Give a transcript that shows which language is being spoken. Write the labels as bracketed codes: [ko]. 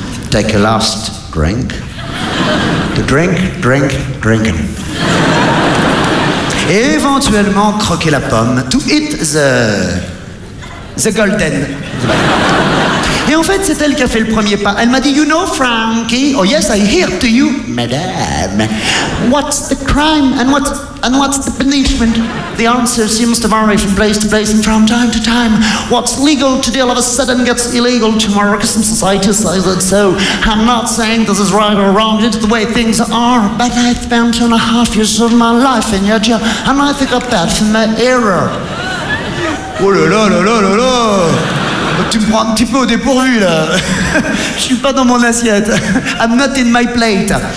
[en] Take a last drink. To drink, drink, drinking. [fr] Et éventuellement croquer la pomme, [en] to eat the golden. [fr] Et en fait, c'est elle qui a fait le premier pas. Elle m'a dit, [en] you know, Frankie, oh yes, I hear to you, madame. What's the crime and what's the punishment? The answer seems to vary from place to place and from time to time. What's legal today all of a sudden gets illegal tomorrow, because some society says it so. I'm not saying this is right or wrong, it's the way things are, but I've spent 2.5 years of my life in your jail, and I think of that from my error. [fr] Oh là là là là là là! Tu me prends un petit peu au dépourvu, là. Je suis pas dans mon assiette. [en] I'm not in my plate.